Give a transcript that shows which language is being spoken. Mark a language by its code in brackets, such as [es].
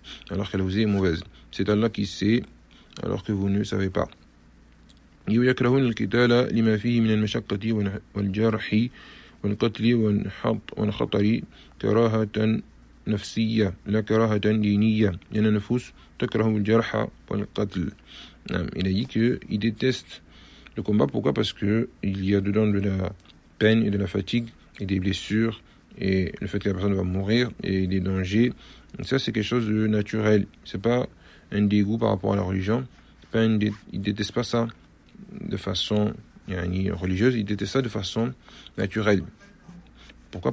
[fr] Alors qu'elle vous est mauvaise. C'est Allah qui sait alors que vous ne savez pas. [ar] ويكرهون القتال لما فيه من المشقة والجرح والقتل والخطر كراهة نفسية لا كراهة دينية لأن النفوس تكره الجرح والقتل. نعم. [fr] Il a dit qu'il déteste le combat. Pourquoi? Parce qu'il y a dedans de la peine et de la fatigue et des blessures et le fait que la personne va mourir et des dangers. Ça, c'est quelque chose de naturel. C'est pas un dégoût par rapport à la religion. il déteste pas ça de façon religieuse, il déteste ça de façon naturelle. Pourquoi?